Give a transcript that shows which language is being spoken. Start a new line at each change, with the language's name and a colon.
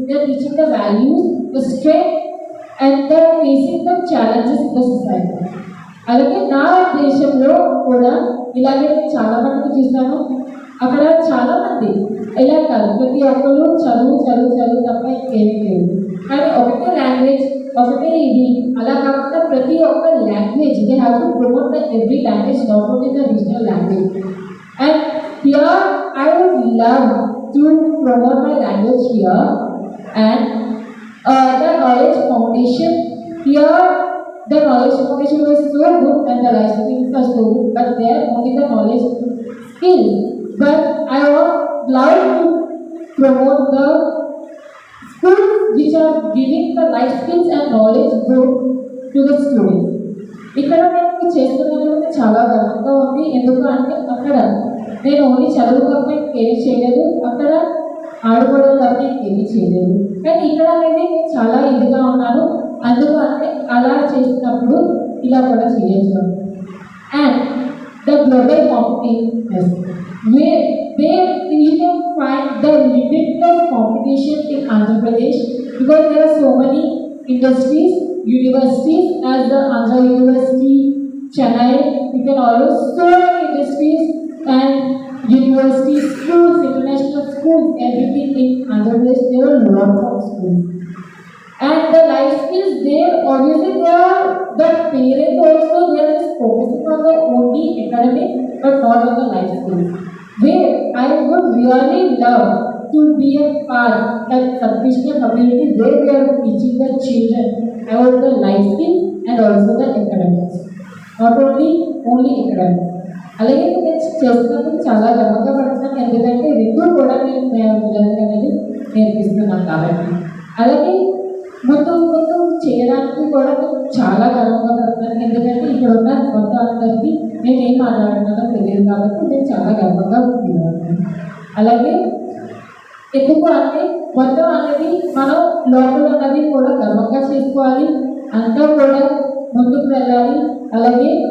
English: They are teaching the values, the strength, and they are facing the challenges in the society.
Telugu: అలాగే నా దేశంలో కూడా ఇలాగే నేను చాలా మందికి చూస్తాను. అక్కడ చాలా మంది ఇలా కాదు, ప్రతి ఒక్కరు చదువు తప్ప ఇంకేమీ లేదు. కానీ ఒకటే లాంగ్వేజ్, ఒకటే ఇది అలా కాకుండా ప్రతి ఒక్క language
English: They have to promote the every language, not only the regional language. And here I would love to promote my language here and the knowledge foundation here. The knowledge foundation was so good and the life skills were so good, but there only the knowledge skill. But I would love to promote the schools which are giving the life skills and knowledge good to the students.
Telugu: ఇక్కడ నేను చేస్తున్నది చాలా గర్వంగా ఉంది. ఎందుకు అంటే అక్కడ నేను ఓన్లీ చదువు తప్ప ఇంకేమీ చేయలేదు, అక్కడ ఆడుకోవడం తప్ప ఇంకేమీ చేయలేదు. కానీ ఇక్కడ అనేది నేను చాలా ఇదిగా ఉన్నాను. అందుకని అలా చేసినప్పుడు ఇలా కూడా చేయొచ్చు.
English: And the global competitiveness, where you can find the limitless competition in Andhra Pradesh because there are so many industries, universities as the Andhra University, Chennai, you can always so many industries and universities, schools, international schools, everything in Andhra Pradesh, there are a lot of schools. And the life skills there, obviously they are, the parents also they are just focusing on the only academic but not on the life skills. Where I would really love to be a part that Satkrishna community where they are teaching the children about the life skills and also the academics. Not only academics.
Telugu: అలాగే నేను చేస్తున్నప్పుడు చాలా గర్వంగా పడుతున్నాను ఎందుకంటే రెండు కూడా నేను పిల్లలకి అనేది నేర్పిస్తున్నాను కాబట్టి అలాగే ముందు ముందు చేయడానికి కూడా చాలా గర్వంగా పడుతున్నాను ఎందుకంటే ఇక్కడ ఉన్న కొత్త అందరికీ నేను ఏం మాట్లాడుతున్నానో తెలియదు కాబట్టి నేను చాలా గర్వంగా ఫీల్ అలాగే ఎందుకు అంటే మొత్తం అనేది మనం లోపల అన్నది కూడా గర్వంగా చేసుకోవాలి అంతా కూడా ముందుకు వెళ్ళాలి అలాగే